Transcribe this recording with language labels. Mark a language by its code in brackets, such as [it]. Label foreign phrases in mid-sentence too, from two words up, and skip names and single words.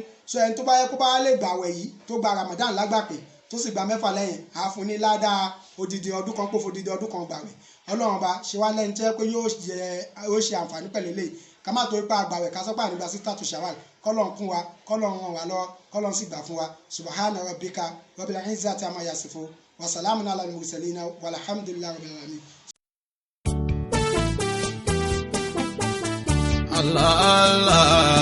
[yo] So ẹni tó bá yẹ kó bá lè gbàwẹ̀ yìí tó gba Ramadan lágbàpé tó sì gba mẹ́fà lẹ́yìn á fún ní ládàá odidi ọdún kan pòfò odidi ọdún kan gbàwẹ̀. Ọlọ́run ọba ṣe wá lẹ́ni tí ẹ pé yóò ṣe àǹfààní pẹ̀lú eléyìí ká má torí pé àgbàwẹ̀ ká sọ́pà nígbà sítátù ṣàwàl. Kọ́lọ́run kún wa, kọ́lọ́run ràn wá lọ, kọ́lọ́run sì gbà fún wa. [ar] سبحان ربك رب العزة عما يصفون وسلام على المرسلين والحمد لله رب العالمين. الله الله